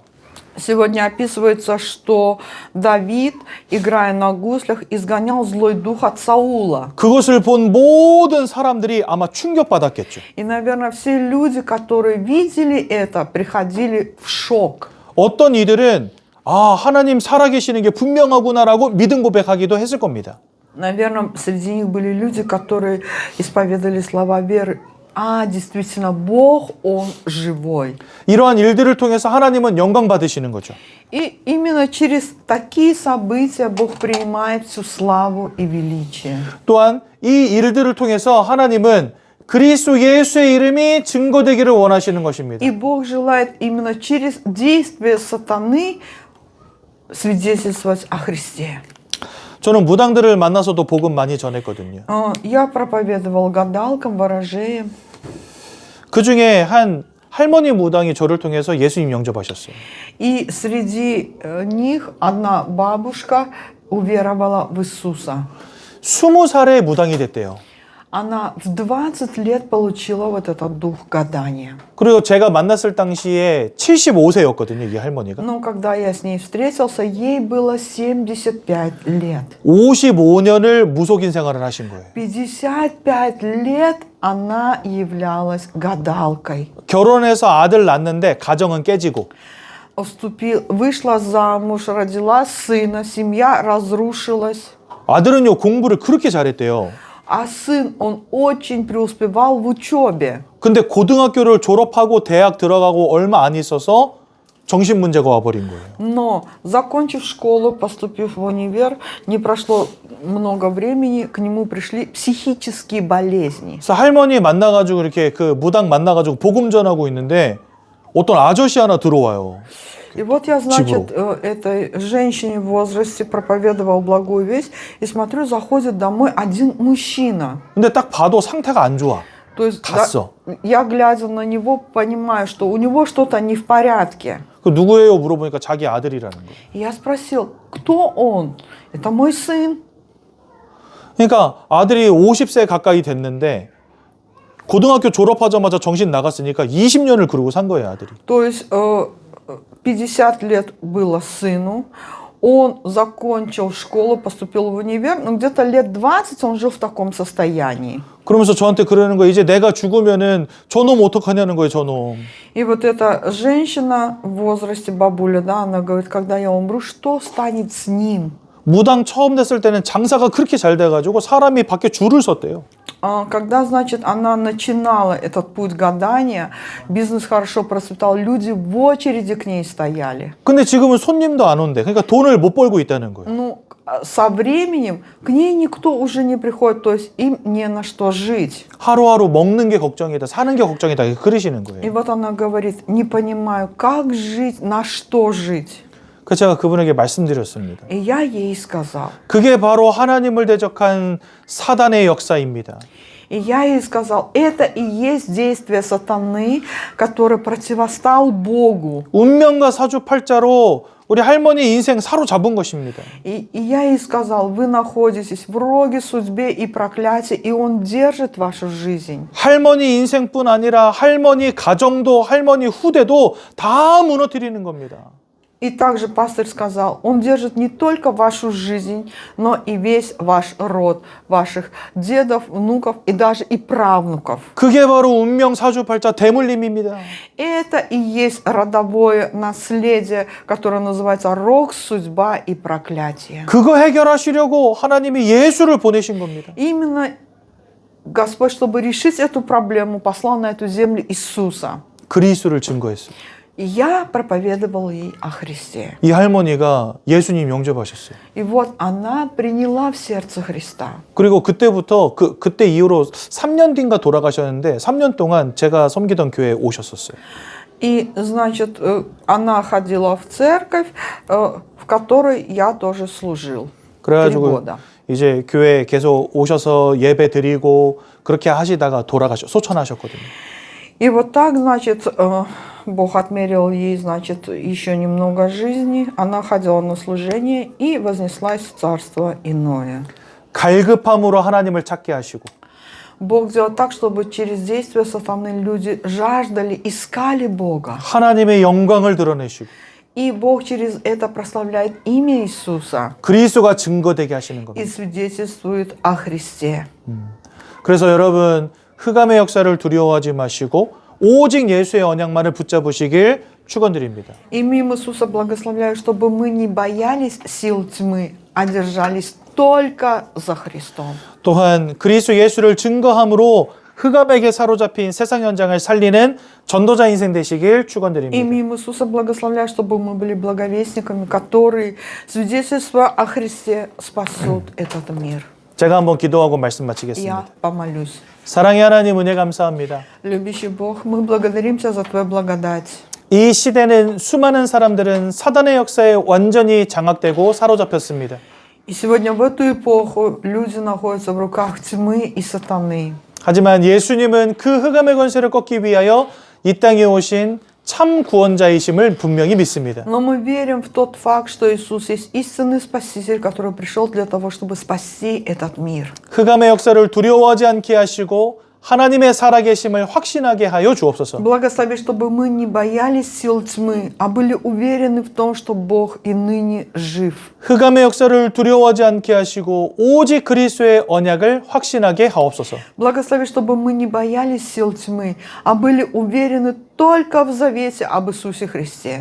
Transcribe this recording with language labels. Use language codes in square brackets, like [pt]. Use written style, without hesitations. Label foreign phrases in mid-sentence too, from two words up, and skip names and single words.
[ru] Сегодня описывается, что Давид, играя на гуслях, изгонял злой дух от Саула. [ko] 그것을 본 모든 사람들이 아마 충격받았겠죠. [ru] И, наверное, все люди, которые видели это, приходили в шок. [ko] 어떤 이들은 하나님 살아계시는 게 분명하구나라고 믿음 고백하기도 했을 겁니다. [ru] Наверное, среди них были люди, которые исповедовали слова веры. действительно, Бог, Он живой. [ko] 이러한 일들을 통해서 하나님은 영광 받으시는 거죠. [ru] И именно через такие события Бог принимает всю славу и величие. [ko] 또한 이 일들을 통해서 하나님은 그리스도 예수의 이름이 증거되기를 원하시는 것입니다. [ru] И Бог желает именно через действие сатаны свидетельствовать о Христе. [ko] 저는 무당들을 만나서도 복음 많이 전했거든요. [ru] Я проповедовал гадалкам, ворожеям. [ko] 그 중에 한 할머니 무당이 저를 통해서 예수님 영접하셨어요. [ru] И среди них одна бабушка уверовала в Иисуса. [ko] 20살에 무당이 됐대요. [ru] Она в 20 лет получила вот этот дух гадания. [ko] 그리고 제가 만났을 당시에 75세였거든요, 이 할머니가. [ru] Но когда я с ней встретился, ей было 75 лет. [ko] 55년을 무속인 생활을 하신 거예요. [ru] 55 лет она являлась гадалкой. [ko] 결혼해서 아들 낳는데 가정은 깨지고. [ru] Вышла замуж, родила сына, семья разрушилась. [ko] 아들은요, 공부를 그렇게 잘했대요. [ru] А сын, он очень преуспевал в учебе. [ko] 근데 고등학교를 졸업하고 대학 들어가고 얼마 안 있어서 정신 문제가 와버린 거예요. [ru] Но, закончив школу, поступив в универ, не прошло много времени, к нему пришли психические болезни. [ko] 그래서 할머니 만나가지고 이렇게 그 무당 만나가지고 복음 전하고 있는데 어떤 아저씨 하나 들어와요. [ru] И вот я, значит, этой женщине в возрасте проповедовал благую весть, и смотрю, заходит домой один мужчина. [ko] 근데 딱 봐도 상태가 안 좋아. [ru] То есть [ko] 갔어. [ru] я, глядя на него, понимаю, что у него что-то не в порядке. [ko] 그 누구예요? 물어보니까 자기 아들이라는 거예요. [ru] И я спросил, кто он? Это мой сын. [ko] 그러니까 아들이 50세 가까이 됐는데 고등학교 졸업하자마자 정신 나갔으니까 20년을 그러고 산 거예요, 아들이. [ru] То есть 50 лет было сыну, он закончил школу, поступил в универ, но где-то лет 20 он жил в таком состоянии. [ko] 그러면서 저한테 그러는 거예요. 이제 내가 죽으면은 저놈 어떡하냐는 거예요, 저놈. [ru] И вот эта женщина в возрасте, бабуля, да, она говорит, когда я умру, что станет с ним? [ko] 무당 처음 됐을 때는 장사가 그렇게 잘 돼가지고 사람이 밖에 줄을 섰대요. [ru] Когда, значит, она начинала этот путь гадания, бизнес хорошо процветал, люди в очереди к ней стояли. [ko] 근데 지금은 손님도 안 온대. 그러니까 돈을 못 벌고 있다는 거예요. [ru] Ну, со временем к ней никто уже не приходит, то есть им не на что жить. [ko] 하루하루 먹는 게 걱정이다, 사는 게 걱정이다, 그러시는 [ru] И [ko] 거예요. [ru] вот она говорит, не понимаю, как жить, на что жить. [ko] 그래서 제가 그분에게 말씀드렸습니다. [ru] И я ей сказал. [ko] 그게 바로 하나님을 대적한 사단의 역사입니다. [ru] И я ей сказал, это и есть действие сатаны, который противостал Богу. [ko] 운명과 사주팔자로 우리 할머니 인생 사로잡은 것입니다. [ru] И я ей сказал, вы находитесь в роге, судьбе и проклятии, и он держит вашу жизнь. [ko] 할머니 인생뿐 아니라 할머니 가정도 할머니 후대도 다 무너뜨리는 겁니다. [ru] И также пастырь сказал, он держит не только вашу жизнь, но и весь ваш род, ваших дедов, внуков и даже и правнуков. [ko] 그게 바로 운명 사주팔자 대물림입니다. [ru] Это и есть родовое наследие, которое называется рок, судьба и проклятие. [ko] 그거 해결하시려고 하나님이 예수를 보내신 겁니다. [ru] Именно Господь, чтобы решить эту проблему, послал на эту землю Иисуса. [ko] 그리스도를 증거했어요. [ru] И я проповедовал ей о Христе. [ko] 이 할머니가 예수님 영접하셨어요. [ru] И вот она приняла в сердце Христа. [ko] 그리고 그때부터 그때 이후로 3년 뒤인가 돌아가셨는데 3년 동안 제가 섬기던 교회에 오셨었어요. [ru] И, значит, она ходила в церковь, в которой я тоже служил. 3 [ko] 그래가지고 [ru] года. [ko] 이제 교회에 계속 오셔서 예배 드리고 그렇게 하시다가 소천하셨거든요. [ru] И вот так, значит, Бог отмерил ей, значит, еще немного жизни. Она ходила на служение и вознеслась в царство иное. [ko] 갈급함으로 하나님을 찾게 하시고 [ru] Бог сделал так, чтобы через действие сатаны люди жаждали, искали Бога. [ko] 하나님의 영광을 드러내시고 [ru] И Бог через это прославляет имя Иисуса [ko] 그리스도가 증거되게 하시는 [ru] и [ko] 겁니다. [ru] свидетельствует о Христе. [ko] 그래서 여러분 흑암의 역사를 두려워하지 마시고 오직 예수의 언약만을 붙잡으시길 축원드립니다. [ru] Имя Иисуса благословляю, чтобы мы не боялись сил тьмы, а держались только за Христом. [ko] 또한 그리스도 예수를 증거함으로 흑암에게 사로잡힌 세상 현장을 살리는 전도자 인생 되시길 축원드립니다. [ru] Имя Иисуса благословляю, чтобы мы были благовестниками, которые, свидетельствуя о Христе, спасут этот мир. [ko] 제가 한번 기도하고 말씀 [ru] Я [ko] 마치겠습니다. [ru] помолюсь. [ko] 사랑의 하나님 은혜 감사합니다. [ru] Любящий Бог, мы благодарим Тебя за Твою благодать. [ko] 이 시대는 수많은 사람들은 사단의 역사에 완전히 장악되고 사로잡혔습니다. [ru] И сегодня в эту эпоху люди находятся в руках тьмы и сатаны. [ko] 하지만 예수님은 그 흑암의 권세를 꺾기 위하여 이 땅에 오신 참 구원자이심을 분명히 믿습니다. [ru] Но мы верим в тот факт, что Иисус есть истинный Спаситель, который пришел для того, чтобы спасти этот мир. [ko] 흑암의 역사를 두려워하지 않게 하시고 하나님의 살아계심을 확신하게 하여 주옵소서. [ru] Благослови, чтобы мы не боялись сил тьмы, а были уверены в том, что Бог и ныне жив. [ko] 흑암의 역사를 두려워하지 않게 하시고 오직 그리스도의 언약을 확신하게 하옵소서. [ru] Благослови, чтобы мы не боялись сил тьмы, а были уверены только в завете об Иисусе Христе.